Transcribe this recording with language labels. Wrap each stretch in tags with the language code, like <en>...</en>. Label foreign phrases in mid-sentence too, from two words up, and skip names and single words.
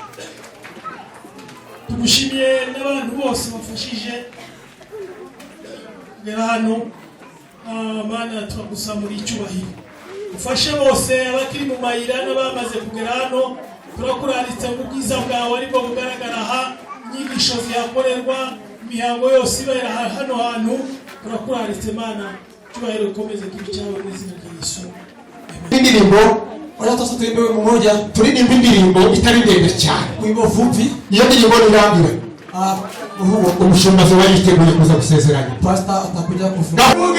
<rw>tugushimiye n'abantu bose bafashije kugera hano Mana turagusaba icyubahiro ufashe bose abakiri mu mayira n'abamaze kugera hano turakuraritse mu bwiza bwawe ariko bugaragara aha inyigisho zihakorerwa imihango yose ibera hano hantu turakuraritse Mana cyubahiro ukomeze kibicyawe mu izina rya Yesu indirimbo</rw> <sw>wacha sasa tuimbe mmoja</sw> <rw>turirimba indirimbo itari ndende cyane</rw> <sw>wimbo fupi</sw> <rw>iyo ndirimbo nirangira umushumba zo yiteguye kuza gusezeranya</rw> <sw>pastor atakuja kufunga</sw>